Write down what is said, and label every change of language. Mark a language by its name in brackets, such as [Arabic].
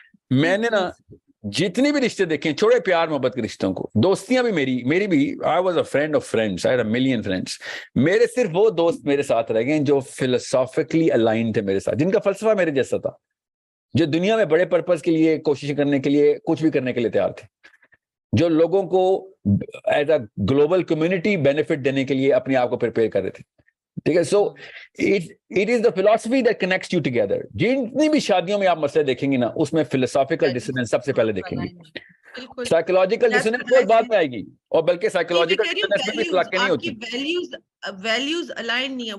[Urdu] میں نے نا جتنی بھی رشتے دیکھے چھوڑے پیار محبت کے رشتوں کو, دوستیاں بھی میری بھی, [English] I was a friend of friends, I had a million friends, [Urdu] میرے صرف وہ دوست میرے ساتھ رہ گئے جو فلسافیکلی الائن تھے میرے ساتھ, جن کا فلسفہ میرے جیسا تھا, جو دنیا میں بڑے پرپز کے لیے کوشش کرنے کے لیے کچھ بھی کرنے کے لیے تیار تھے, جو لوگوں کو as a global community benefit دینے کے لیے اپنے آپ کو پریپیئر کر رہے تھے. ٹھیک ہے, [English] So it is the philosophy that connects you together. [Urdu] جتنی بھی شادیوں میں آپ مسئلے دیکھیں گی نا, اس میں فلسافیکل ڈسوننس سب سے پہلے دیکھیں گی, سائیکولوجیکل ڈسوننس بہت بعد میں آئے گی, اور بلکہ سائیکولوجیکل ڈسوننس میں بھی اطلاق نہیں ہوتی. [English] values align [Urdu] نہیں ہے.